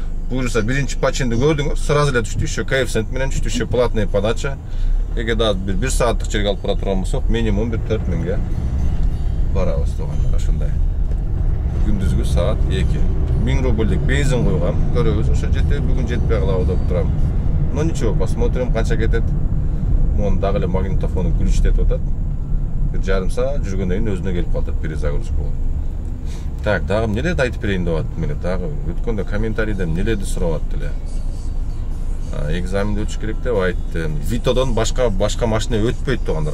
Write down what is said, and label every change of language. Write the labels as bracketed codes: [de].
[ky] Буюрса биринчи пачинди көрдүңөр, сразу эле түштү, еще коэффициент менен түштү, [ru] еще платный подача. [ky] Эгер да бир сааттык жерге алып бара турган болсок, минимум бир 4000ге барабыз тугандар, ошондой. Күндүзгү саат 2. 1000 рубльдик бензин койгам, көрөбүз, ошо жетет, бүгүн жетпей калабы деп турам. [ru] Но ничего, посмотрим [ky] канча кетет. Монун дагы эле магнитофону күлүчтетип атат. Бир жарым саат жүргөндөн кийин өзүнө келип калат, перезагрузка болот. Так, дагы эмнелерди айтып берейин деп аттым эле, дагы өткөндө комментарийден эмнелерди сурап атты эле. Экзаменди өтүш керек деп айттым. Витодон башка машина өтпөйт тугандар.